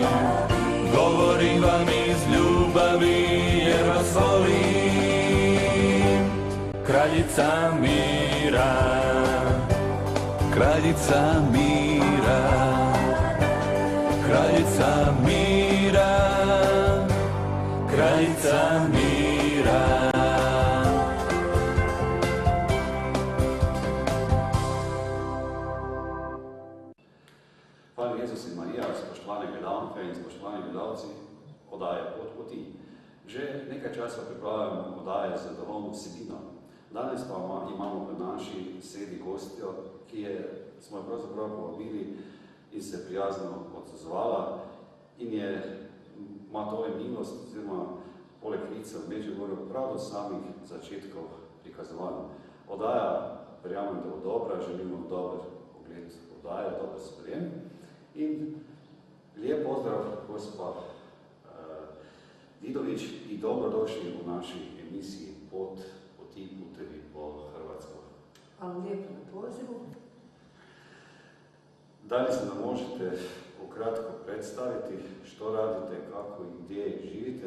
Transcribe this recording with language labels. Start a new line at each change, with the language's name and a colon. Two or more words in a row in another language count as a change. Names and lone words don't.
Croatian: Govorim vam iz ljubavi jer vas volim. Kraljica mira, kraljica mira, kraljica mira, kraljica mira.
Slovenian: Hvala Jezus in Marija, spoštovane gledalke in spoštovani gledalci oddaje Pot poti. Že nekaj časa pripravljamo oddaje z dovoljno vsebino. Danes pa imamo v naši sredi gostjo, ki smo jo pravzaprav povabili in se prijazno odzvala in ima to milost, oziroma poleg lica v Medžugorju prav do samih začetkov prikazovanja. Oddaja, verjamem, da bo dobra, želimo dober pogled oddaje, dober sprejem.
Croatian: In lijep pozdrav, gospa Vidović, i dobrodošli u naši emisiji Pot poti, putevi po Hrvatskoj. Hvala lijepo na pozivu. Da li se nam možete ukratko predstaviti što radite, kako i gdje živite?